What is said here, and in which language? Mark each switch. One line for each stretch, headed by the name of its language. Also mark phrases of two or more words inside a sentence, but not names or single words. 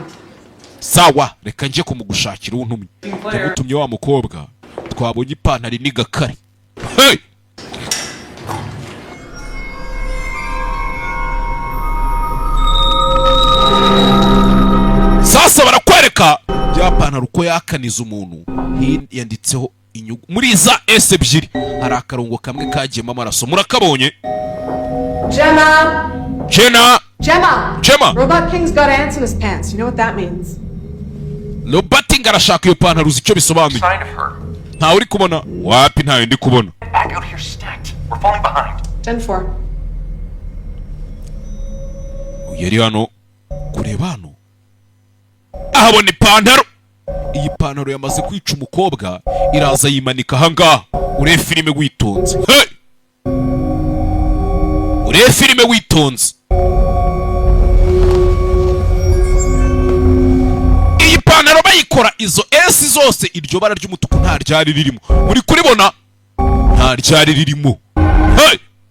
Kinyarwanda: sawa reka nje kumugushakira untumye yamutumye wa mukobwa twabonye ipantaro n'igakare hey sasa barakwereka ya pantaro uko yakaniza umuntu yanditseho inyugu muri za S ebyiri hari akarongo kamwe kagiyemo amaraso murakabonye Gemma! Gemma
English: Robot King's got ants in his pants. You know what that means?
Kinyarwanda: Robert arashaka iyo pantaro uzi icyo bisobanuye
English: Sign of her.
Kinyarwanda: ntawe uri kubona wapi ntawe ndi kubona
English: Back out here stacked. We're falling behind. 10-4.
Kinyarwanda: yari hano kureba hano ahabona ipantaro iyi pantaro yamaze kwica umukobwa iraza yimanika ahangaha urebe filime witonze hey! urebe filime witonze iyi pantaro bayikora izo S zose iryo bara ry'umutuku nta ryari ririmo muri kuribona nta ryari ririmo hey!